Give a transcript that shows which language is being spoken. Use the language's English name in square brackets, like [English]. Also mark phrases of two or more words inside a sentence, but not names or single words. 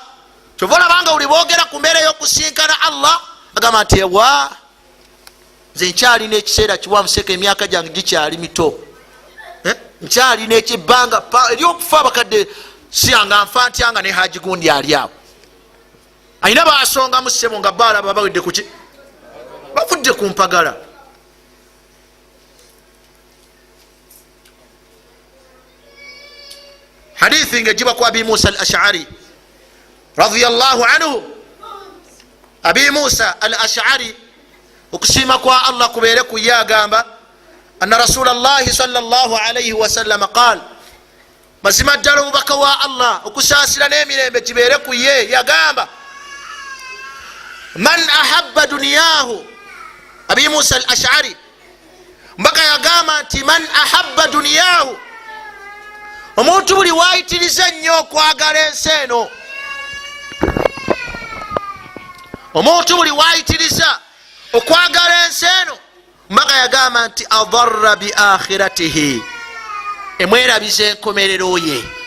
[Ganda] kyova olabanga buli boogera ku mbeera y'okusinkana Allah agamba nti ewa nze nkyalina ekiseera kiwamu, seka emyaka gyange gikyali mito, nkyalina ekibbanga eryokufa abakadde siyanga nfa ntyanga ne Haji gundi ali awo ayina basongamu ssebo nga baalaba bawedde kuki, bavudde ku mpagala. hadithi ngejibwa ku Abi Musa al-Ash'ari [Arabic] رضي الله عنه. [Ganda] Abi Musa al-Ash'ari okusiima kwa Allah kubeere ku ye agamba [Arabic] أن رسول الله صلى الله عليه وسلم قال, [Ganda] mazima ddala omubaka wa Allah okusaasira n'emirembe kibeere ku ye yagamba [Arabic] من أحب دنياه. [Ganda] Abi Musa al-Ash'ari mbaka yagamba nti [Arabic] من أحب دنياه, [Ganda] omuntu buli wayitiriza nnyo okwagala ensi eno, omuntu buli wayitiriza okwagala ensi eno, mbaka yagamba nti [Arabic] أضر بآخرته, [Ganda] emwerabiza enkomerero ye.